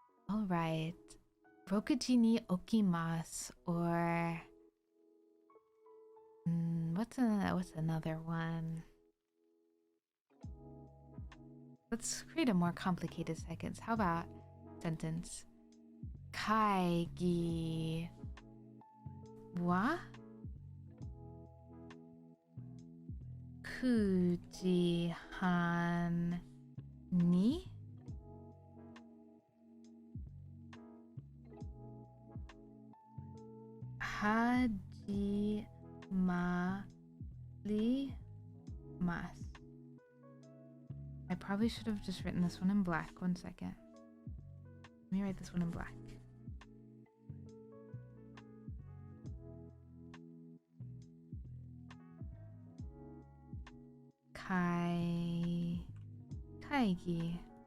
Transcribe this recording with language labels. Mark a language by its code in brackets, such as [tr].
[en] Alright. 6지に okimasu, or what's another one? Let's create a more complicated sentence. How about sentence? [ja] 会議は9時半に始まります. [en] I probably should have just written this one in black. 1 second. Let me write this one in black. [ja] Kaigi.